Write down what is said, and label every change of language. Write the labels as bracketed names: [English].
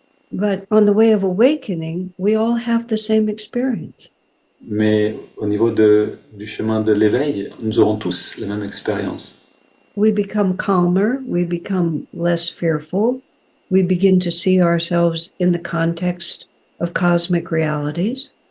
[English] But on the way of awakening, we all have the same experience. [French] Mais au niveau du chemin de l'éveil, nous aurons tous la même expérience. [English] We become calmer, we become less fearful, we begin to see ourselves in the context of cosmic realities.